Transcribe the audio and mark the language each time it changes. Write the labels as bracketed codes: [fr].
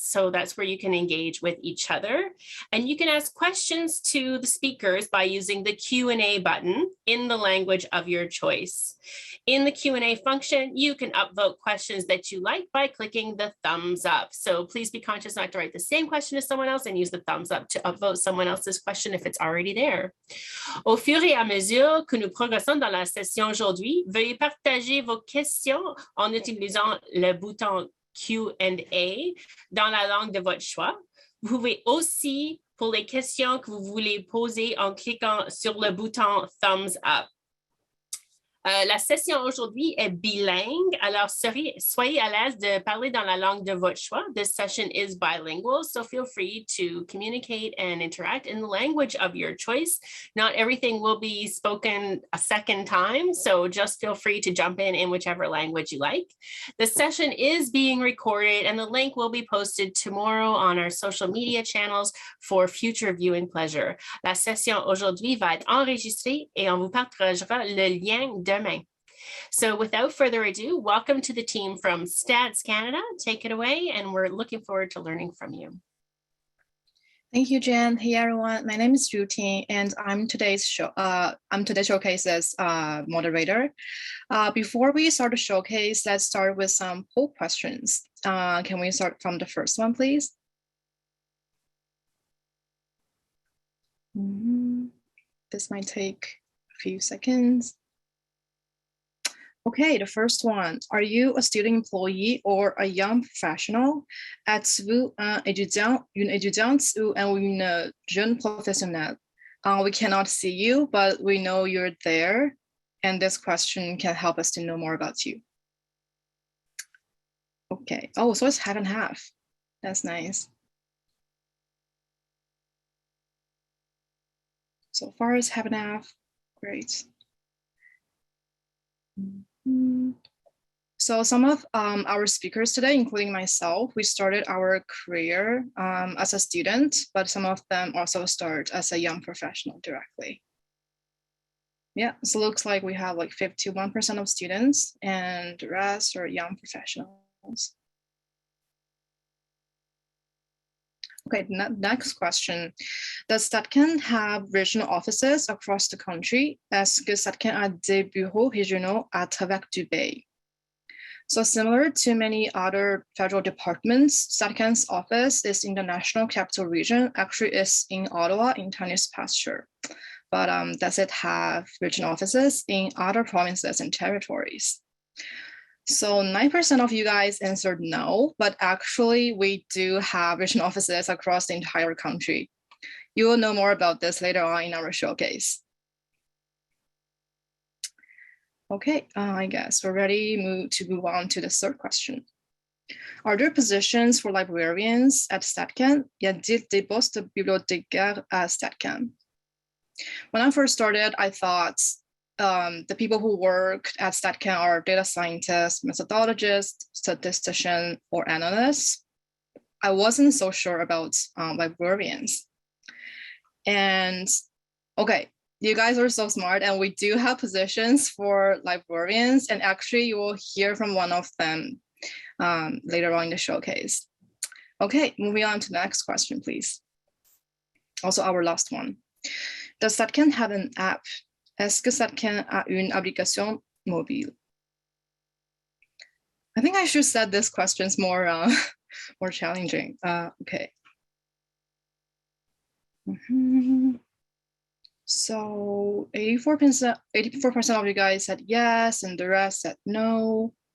[en] So that's where you can engage with each other. And you can ask questions to the speakers by using the Q&A button in the language of your choice. In the Q&A function, you can upvote questions that you like by clicking the thumbs up. So please be conscious not to write the same question as someone else and use the thumbs up to upvote someone else's question if it's already there. [fr] Au fur et à mesure que nous progressons dans la session aujourd'hui, veuillez partager vos questions en utilisant le bouton Q&A dans la langue de votre choix. Vous pouvez aussi, pour les questions que vous voulez poser, en cliquant sur le bouton Thumbs Up. La session aujourd'hui est bilingue, alors soyez à l'aise de parler dans la langue de votre choix. [en] This session is bilingual, so feel free to communicate and interact in the language of your choice. Not everything will be spoken a second time, so just feel free to jump in whichever language you like. The session is being recorded and the link will be posted tomorrow on our social media channels for future viewing pleasure. [fr] La session aujourd'hui va être enregistrée et on vous partagera le lien demain. [en] So without further ado, welcome to the team from Stats Canada. Take it away, and we're looking forward to learning from you. Thank you, Jen. Hey everyone, my name is Ruti, and I'm today's showcase's moderator. Before we start the showcase, let's start with some poll questions. Can we start from the first one, please? This might take a few seconds. Okay, the first one. Are you a student employee or a young professional? [fr] Êtes-vous un étudiant, une étudiante ou une jeune professionnelle? [en] We cannot see you, but we know you're there. And this question can help us to know more about you. Okay, oh, so it's half and half. That's nice. So far it's half and half, great. So some of our speakers today, including myself, we started our career as a student, but some of them also start as a young professional directly. Yeah, so it looks like we have like 51% of students and the rest are young professionals. Okay, next question. Does StatsCan have regional offices across the country? [fr] Est-ce que StatsCan a des bureaux régionaux à travers du pays? [en] So similar to many other federal departments, StatsCan's office is in the National Capital Region, actually is in Ottawa in Tennis Pasture. But does it have regional offices in other provinces and territories? So 9% of you guys answered no, but actually we do have regional offices across the entire country. You will know more about this later on in our showcase. Okay, I guess we're ready to move on to the third question. Are there positions for librarians at StatsCan? [fr] Y a-t-il des postes de bibliothécaires à StatsCan? [en] When I first started, I thought the people who work at StatsCan are data scientists, methodologists, statisticians, or analysts. I wasn't so sure about librarians. And okay, you guys are so smart, and we do have positions for librarians, and actually you will hear from one of them later on in the showcase. Okay, moving on to the next question, please. Also our last one. Does StatsCan have an app? [fr] Est-ce que StatsCan a une application mobile? [en] I think I should set these questions more more challenging. Okay. So 84% of you guys said yes, and the rest said no.